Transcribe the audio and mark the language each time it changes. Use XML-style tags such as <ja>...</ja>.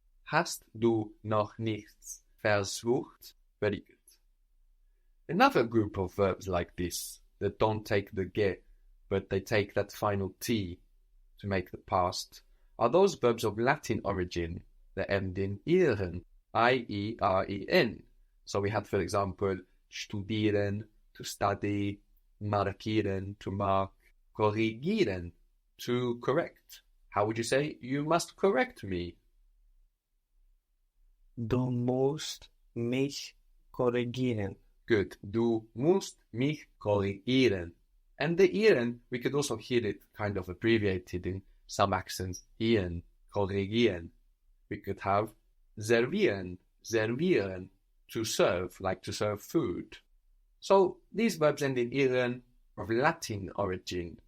<de>Hast du noch nichts versucht?</de> <en>Very good. Another group of verbs like this that don't take the ge, but they take that final T to make the past, are those verbs of Latin origin that end in ieren, I-E-R-E-N. So we had, for example, studieren, to study, markieren, to mark, korrigieren, to correct. How would you say, you must correct me?</en> <de>Du musst mich korrigieren.</de> <en>Good.</en> <de>Du musst mich korrigieren.</de> <en>And the ieren, we could also hear it kind of abbreviated in some accents. Ieren, korrigieren. We could have servieren, servieren, to serve, like to serve food. So these verbs end in ieren of Latin origin.</en>